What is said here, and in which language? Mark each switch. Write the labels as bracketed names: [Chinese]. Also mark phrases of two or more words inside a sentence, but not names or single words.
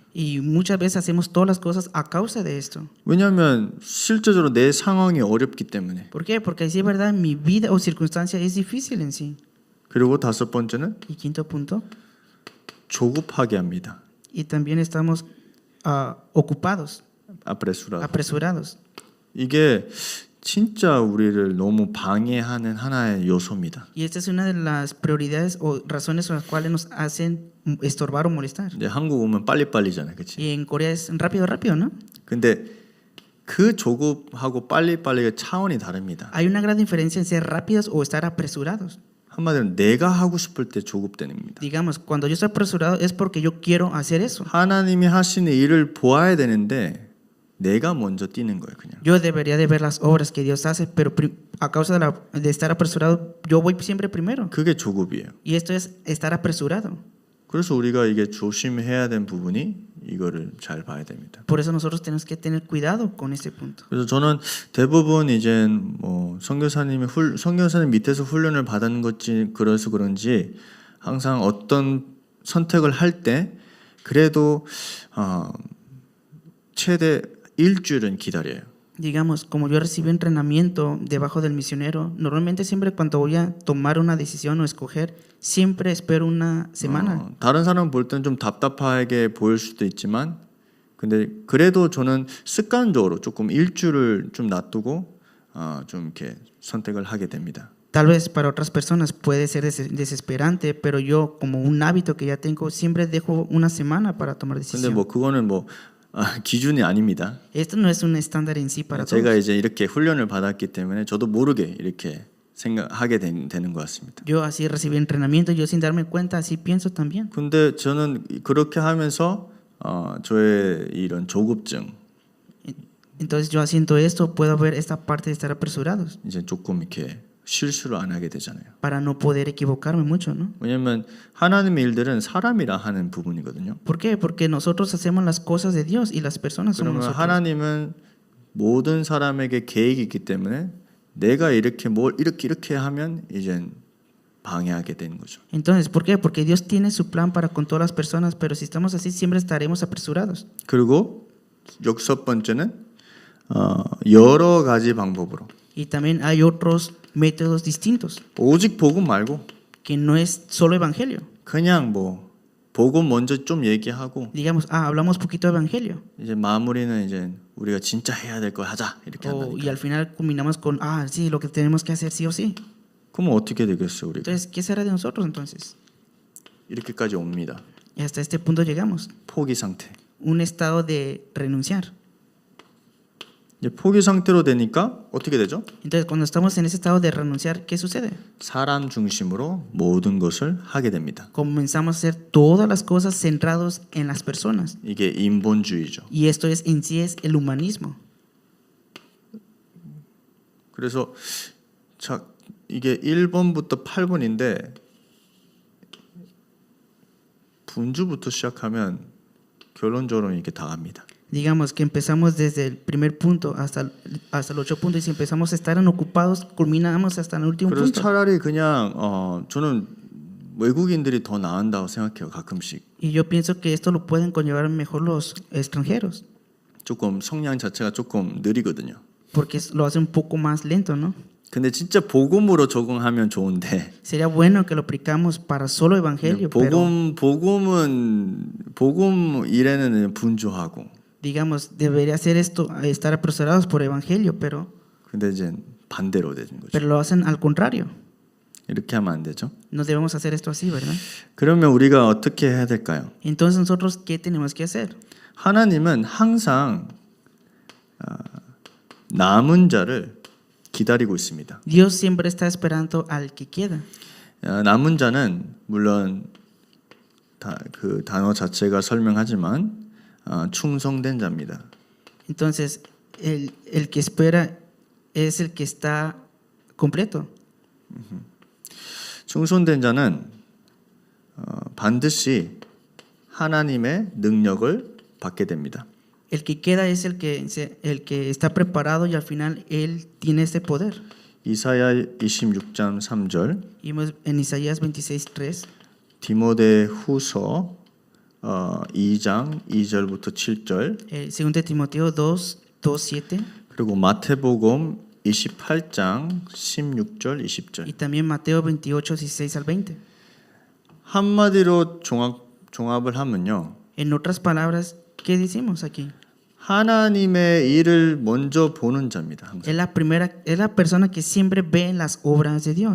[Spanish] Y muchas veces hacemos todas las cosas a causa de esto. [Korean] 왜냐하면 실제적으로 내 상황이 어렵기 때문에. [Spanish] ¿Por qué? Porque si es verdad, mi vida o circunstancia es difícil en sí. [Korean] 그리고 다섯 번째는 [Spanish] Y quinto punto, [Korean] 조급하게 합니다. [Spanish] y también estamos ocupados, apresurados. [Korean] 이게 진짜 우리를 너무 방해하는 하나의 요소입니다. [Spanish] Y esta es una de las prioridades o razones por las cuales nos hacen estorbar o molestar. [Korean] 이제 한국 오면 빨리빨리잖아요, 그렇지? [Spanish] Y en Corea es rápido, rápido, ¿no? [Korean] 근데 그 조급하고 빨리빨리의 차원이 다릅니다. [Spanish] Hay una gran diferencia en ser rápidos o estar apresurados. [Korean] 한마디로 내가 하고 싶을 때 조급되는 겁니다. [Spanish] Digamos, cuando yo estoy apresurado es porque yo quiero hacer eso. [Korean] 하나님이 하시는 일을 보아야 되는데 내가 먼저 뛰는 거예요, 그냥. [Spanish] Yo debería de ver las obras que Dios hace, pero a causa de estar apresurado, yo voy siempre primero. [Korean] 그게 조급이에요. [Spanish] Y esto es estar apresurado. [Korean] 그래서 우리가 이게 조심해야 되는 부분이 이거를 잘 봐야 됩니다. [Spanish] Por eso nosotros tenemos que tener cuidado con este punto. [Korean] 그래서 저는 대부분 이제 뭐 선교사님 밑에서 훈련을 받은 것지 그래서 그런지 항상 어떤 선택을 할 때 그래도 최대 일주일은 기다려요. [Spanish] Digamos, como yo recibí entrenamiento debajo del misionero, normalmente siempre cuando voy a tomar una decisión o escoger, siempre espero una semana. [Korean] 다른 사람 볼 때는 좀 답답하게 보일 수도 있지만 근데 그래도 저는 습관적으로 조금 일주일을 좀 놔두고 좀 이렇게 선택을 하게 됩니다. [Spanish] Tal vez para otras personas puede ser desesperante, pero yo como un hábito que ya tengo, siempre dejo una semana para tomar [Korean] 근데 [Spanish] decisión. [Korean] 뭐 그거는 뭐 기준이 아닙니다. [Spanish] Esto no es un estándar en sí para [Korean] 제가 [Spanish] todos. [Korean] 이제 이렇게 훈련을 받았기 때문에 저도 모르게 이렇게 생각하게 되는 것 같습니다. [Spanish] Yo así recibí entrenamiento, yo sin darme cuenta así pienso también. [Korean] 근데 저는 그렇게 하면서 저의 이런 조급증 [Spanish] Entonces yo haciendo esto puedo ver esta parte de estar apresurados [Korean] 이제 조금 이렇게 실수를 안 하게 되잖아요. [Spanish] para no poder equivocarme mucho, ¿no? [Korean] 왜냐하면 하나님의 일들은 사람이라 하는 부분이거든요. [Spanish] ¿Por qué? Porque nosotros hacemos las cosas de Dios y las personas somos [Korean] 그러면 [Spanish] nosotros. [Korean] 하나님은 모든 사람에게 계획이 있기 때문에 내가 이렇게 뭘 이렇게 하면 이제 방해하게 되는 거죠. [Spanish] Entonces, ¿por qué? Porque Dios tiene su plan para con todas las personas, pero si estamos así siempre estaremos apresurados. [Korean] 그리고 여섯 번째는 여러 가지 방법으로 [Spanish] Y también hay otros métodos distintos, [Korean] 오직 복음 말고 [Spanish] que no es solo evangelio. [Korean] 그냥 뭐 복음 먼저 좀 얘기하고 [Spanish] Digamos, hablamos poquito de evangelio. [Korean] 이제 마무리는 이제 우리가 진짜 해야 될 거 하자 이렇게 [Spanish] Y [Korean] 한다니까. [Spanish] al final culminamos con, sí, lo que tenemos que hacer sí o sí. [Korean] 그러면 어떻게 되겠어요 우리가? [Spanish] Entonces, ¿qué será de nosotros entonces? [Korean] 이렇게까지 옵니다. [Spanish] Y hasta este punto llegamos. [Korean] 포기 상태. [Spanish] Un estado de renunciar. [Korean] 이제 포기 상태로 되니까 어떻게 되죠? [Spanish] Entonces, cuando estamos en ese estado de renunciar, ¿qué sucede? [Korean] 사람 중심으로 모든 것을 하게 됩니다. [Spanish] Comenzamos a hacer todas las cosas centrados en las personas. [Korean] 이게 인본주의죠. [Spanish] Y esto es en sí es el humanismo. [Korean] 그래서 이게 1번부터 8번인데 분주부터 시작하면 결론적으로 이렇게 다 갑니다. [Spanish] Digamos que empezamos desde el primer punto hasta el 8 punto y si empezamos a estar ocupados, culminamos hasta el último [Korean] 그래서 [Spanish] punto. [Korean] 차라리 그냥 저는 외국인들이 더 나은다고 생각해요. 가끔씩. [Spanish] Y yo pienso que esto lo pueden conllevar mejor los extranjeros, [Korean] 조금 성량 자체가 조금 느리거든요. [Spanish] porque lo hace un poco más lento, ¿no? [Korean] 근데 진짜 복음으로 적응하면 좋은데 [Spanish] Sería bueno que lo aplicamos para solo evangelio, pero [Korean] 복음 일에는 분주하고 [Spanish] digamos, debería hacer esto, estar apresurados por evangelio, pero [Korean] 근데 이제 반대로 되는 거죠. [Spanish] lo hacen al contrario. [Korean] 이렇게 하면 안 되죠. [Spanish] No debemos hacer esto así, ¿verdad? [Korean] 그러면 우리가 어떻게 해야 될까요? [Spanish] Entonces nosotros, ¿qué tenemos que hacer? [Korean] 하나님은 항상 남은 자를 기다리고 있습니다. [Spanish] Dios siempre está esperando al que queda. [Korean] 남은 자는 물론 그 단어 자체가 설명하지만 충성된 자입니다. [Spanish] Entonces, el que espera es el que está completo. [Korean] 충성된 자는 반드시 하나님의 능력을 받게 됩니다. [Spanish] El que queda es el que está preparado y al final él tiene ese poder. [Korean] 이사야 26장 3절, [Spanish] Y en Isaías 26:3, [Korean] 디모데 후서 2장 2절부터 7절, [Spanish] 2 Timoteo 2:7 [Korean] 그리고 마태복음 28장 16절 20절. [Spanish] y también Mateo 28:16 al 20. [Korean] 한마디로 종합을 하면요. [Spanish] En otras palabras, ¿qué decimos aquí? [Korean] 하나님의 일을 먼저 보는 자입니다. 항상. [Spanish] Es la persona que siempre ve las obras de Dios.